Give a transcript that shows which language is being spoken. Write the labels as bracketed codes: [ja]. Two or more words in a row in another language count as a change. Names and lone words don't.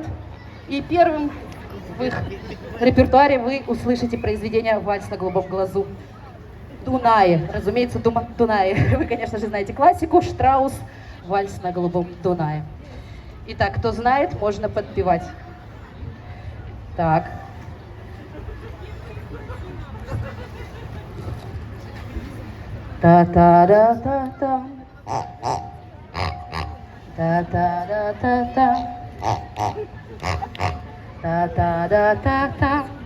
[ru] И первым в их репертуаре вы услышите произведение «Вальс на голубом глазу». Дунае, разумеется, Дунае. Вы, конечно же, знаете классику. Штраус, «Вальс на голубом Дунае». Итак, кто знает, можно подпевать. Так. Та-та-да-та-та. Та-та-да-та-та. Та-та-да-та-та.